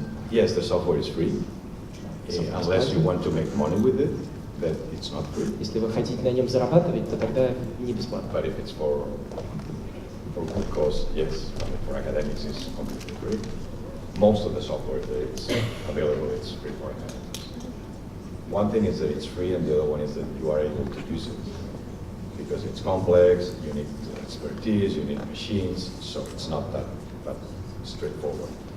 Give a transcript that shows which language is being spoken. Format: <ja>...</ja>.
<en>Yes, the software is free. Unless you want to make money with it, then it's not free.</en> <ru>Если вы хотите на нем зарабатывать, то тогда не бесплатно.</ru> <en>But if it's for good cause, yes. I mean, for academics, it's completely free. Most of the software that it's available, it's free for academics. One thing is that it's free, and the other one is that you are able to use it. Because it's complex, you need expertise, you need machines, so it's not that straightforward.</en>